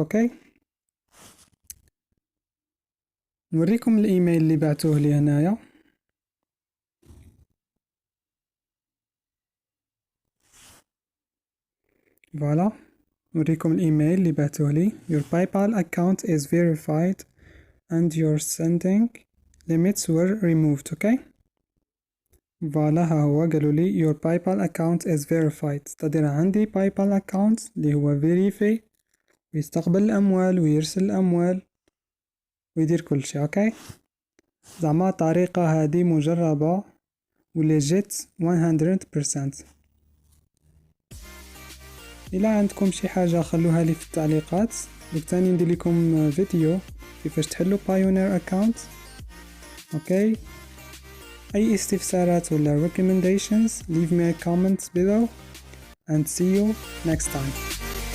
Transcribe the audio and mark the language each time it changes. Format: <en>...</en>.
<ar>اوكي، نوريكم الايميل اللي بعتوه لي هنايا. فوالا نوريكم الايميل اللي بعتوه لي.</ar> <en>Your PayPal account is verified and your sending limits were removed. okay.</en> <ar>فوالا ها هو قالوا لي</ar> <en>your PayPal account is verified،</en> <ar>تقدر عندي PayPal account اللي هو verify ويستقبل الأموال ويرسل الأموال ويدير كل شيء. اوكي، زعما طريقة هذه مجربة وليجيت 100%. إلا عندكم شي حاجة خلوها لي في التعليقات، بالتالي ندير لكم فيديو كيفاش تحلوا بايونير اكاونت. اوكي، اي استفسارات ولا</ar> <en>recommendations leave me a comment below and see you next time.</en>